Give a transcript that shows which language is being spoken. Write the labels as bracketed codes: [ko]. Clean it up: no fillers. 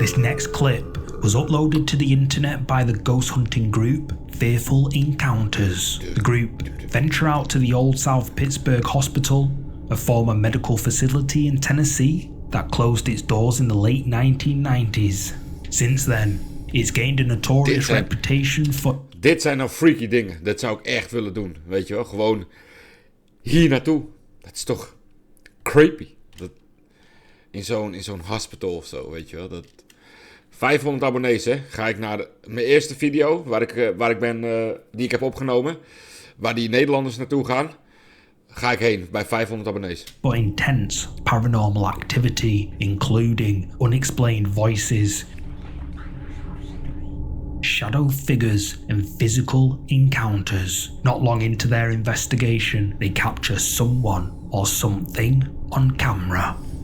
[en] This next clip was uploaded to the internet by the ghost hunting group Fearful Encounters. The group venture out to the old South Pittsburgh Hospital, a former medical facility in Tennessee that closed its doors in the late 1990s. Since then, it's gained a notorious reputation for... [nl] Dit zijn nou freaky dingen. Dat zou ik echt willen doen. Weet je wel, gewoon hier naartoe. Dat is toch creepy. Dat, in zo'n hospital of zo, weet je wel. Dat... 500 abonnees, hè. Ga ik naar mijn eerste video, waar ik ben, die ik heb opgenomen. Waar die Nederlanders naartoe gaan. Ga ik heen, bij 500 abonnees. [en] For intense paranormal activity, including unexplained voices, shadow figures and physical encounters. Not long into their investigation, they capture someone or something on camera.